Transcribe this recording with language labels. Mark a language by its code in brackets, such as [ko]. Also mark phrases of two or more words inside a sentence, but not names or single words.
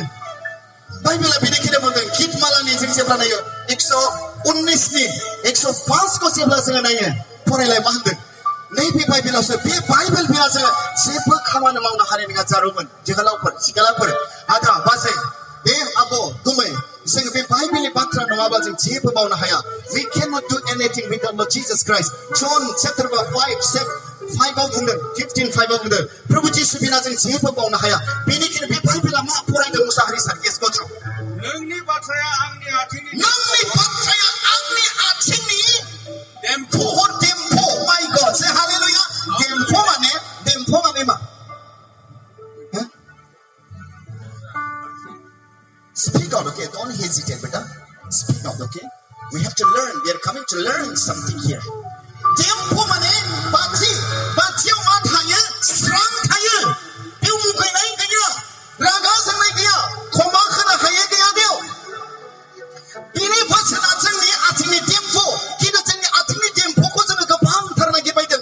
[brx] बाइबेला बेनिखायनो बुंदों. गीतमालानि जों जेब्ला नायो 119नि 105खौ जेब्ला जोङो नायो, फरायलाय मा होनदों? नैबे बाइबेलावसो, बे बाइबेल बिना जोङो जेबो खामानि मावनो हानाय नङा. जारौमोन, जोहोलावफोर, सिख्लाफोर, आदा बाजै, बे आब' गुमै, जोङो बे बाइबेलनि बाथ्रा नङाबा जों जेबो मावनो हाया. [en] We cannot do anything without Lord Jesus Christ. [brx] John chapter 5:5 बुंदों, 15:5 बुंदों. प्रभु जिसु बिना जों जेबो मावनो हाया. बेनिखायनो बे बाइबेला मा फरायदों मुसाहारि सार? [en] Yes, go through. [brx] नोंनि बाथ्राया आंनि आथिंनि नोंनि बाथ्राया आंनि आथिंनि देम्फु. देम्फु. [en] My God, say hallelujah. [brx] देम्फु माने मा? [en] Speak out, okay? Don't hesitate, beta. Speak out, okay? We have to learn. We are coming to learn something here. [brx] देम्फु माने बाथि. बाथियाव मा थायो? स्रां थायो. बेयाव मुगैनाय गैया, रागा जोंनाय गैया, खमा खोना हायै गैया बेयाव. बेनि बोसोना जोंनि आथिंनि देम्फु. खिन्थु जोंनि आथिंनि देम्फुखौ जोङो गोबांथार नागिरबायदों.